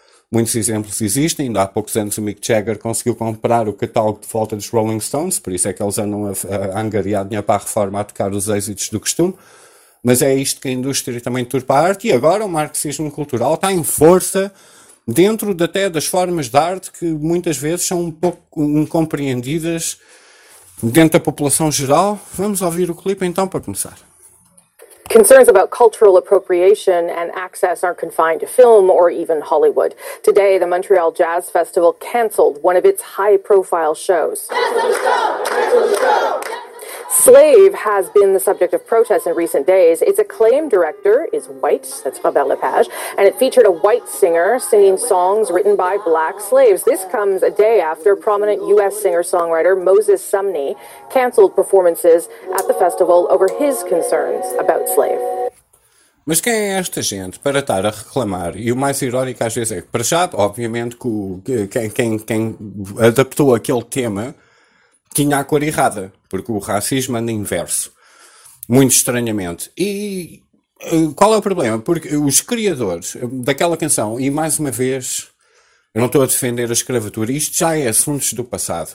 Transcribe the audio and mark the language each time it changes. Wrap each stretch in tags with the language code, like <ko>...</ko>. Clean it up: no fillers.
<pt>Muitos exemplos existem, ainda há poucos anos o Mick Jagger conseguiu comprar o catálogo de volta dos Rolling Stones, por isso é que eles andam a angariar dinheiro para a reforma, a tocar os êxitos do costume. Mas é isto que a indústria também turpa a arte, e agora o marxismo cultural está em força dentro até das formas de arte que muitas vezes são um pouco incompreendidas dentro da população geral. Vamos ouvir o clipe então para começar.</pt> <en>Concerns about cultural appropriation and access aren't confined to film or even Hollywood. Today, the Montreal Jazz Festival cancelled one of its high-profile shows. Slave has been the subject of protests in recent days. Its acclaimed director is white, that's Mabel Lepage, and it featured a white singer singing songs written by black slaves. This comes a day after prominent U.S. singer-songwriter Moses Sumney cancelled performances at the festival over his concerns about Slave.</en> <pt>Mas quem é esta gente para estar a reclamar? E o mais irónico às vezes é que, para já, obviamente, quem adaptou aquele tema tinha a cor errada, porque o racismo anda inverso, muito estranhamente. E qual é o problema? Porque os criadores daquela canção, e mais uma vez, eu não estou a defender a escravatura, isto já é assuntos do passado.</pt>